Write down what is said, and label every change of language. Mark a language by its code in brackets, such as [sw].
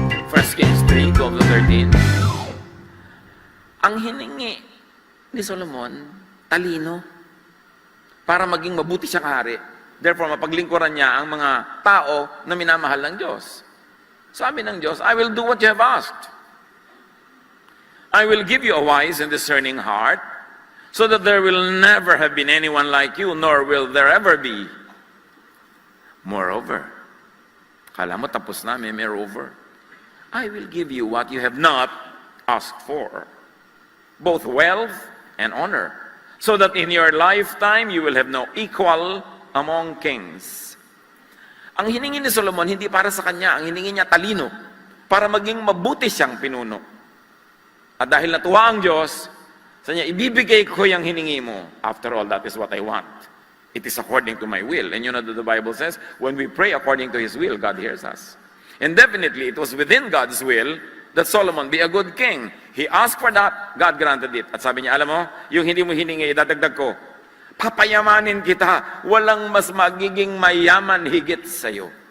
[tl] 1 Kings 3, 12-13. Ang hiningi ni Solomon, talino, para maging mabuti siyang hari. Therefore, mapaglingkuran niya ang mga tao na minamahal ng Diyos. Sabi ng Diyos, [en] I will do what you have asked. I will give you a wise and discerning heart, so that there will never have been anyone like you, nor will there ever be. Moreover, [tl] kala mo tapos na, [en] moreover, I will give you what you have not asked for, both wealth and honor, so that in your lifetime you will have no equal among kings. [tl] Ang hiningi ni Solomon, hindi para sa kanya, ang hiningi niya talino, para maging mabuti siyang pinuno. At dahil natuwa ang Diyos, sa niya, ibibigay ko yung hiningi mo. [en] After all, that is what I want. It is according to my will. And you know that the Bible says, when we pray according to His will, God hears us. And definitely, it was within God's will that Solomon be a good king. He asked for that, God granted it. [tl] At sabi niya, alam mo, yung hindi mo hiningi, dadagdag ko. Papayamanin kita, walang mas magiging mayaman higit sa'yo.